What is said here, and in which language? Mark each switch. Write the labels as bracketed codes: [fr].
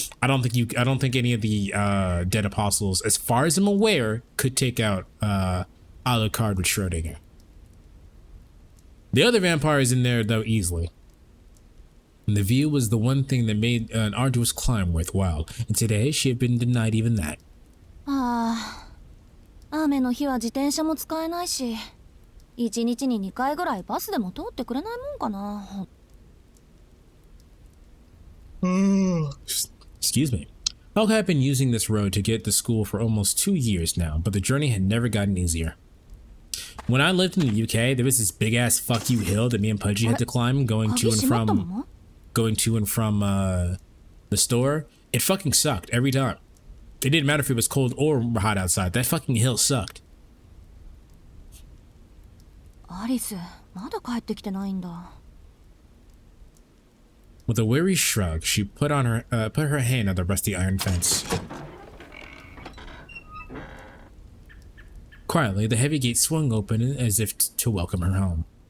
[en] I don't think any of the dead apostles, as far as I'm aware, could take out Alucard with Schrodinger. The other vampires in there, though, easily. And the view was the one thing that made an arduous climb worthwhile, and today she had been denied even that. [ja] ああ、雨の日は自転車も使えないし、1日に2回ぐらいバスでも通ってくれないもんかな。 [en] Excuse me. Aoko had been using this road to get to school for almost 2 years now, but the journey had never gotten easier. When I lived in the UK, there was this big ass fuck you hill that me and Pudgy had to climb going to and from the store. It fucking sucked every time. It didn't matter if it was cold or hot outside. That fucking hill sucked. [ja] アリス、まだ帰ってきてないんだ。 [en] With a weary shrug, she put her hand on the rusty iron fence. Quietly, the heavy gate swung open as if to welcome her home.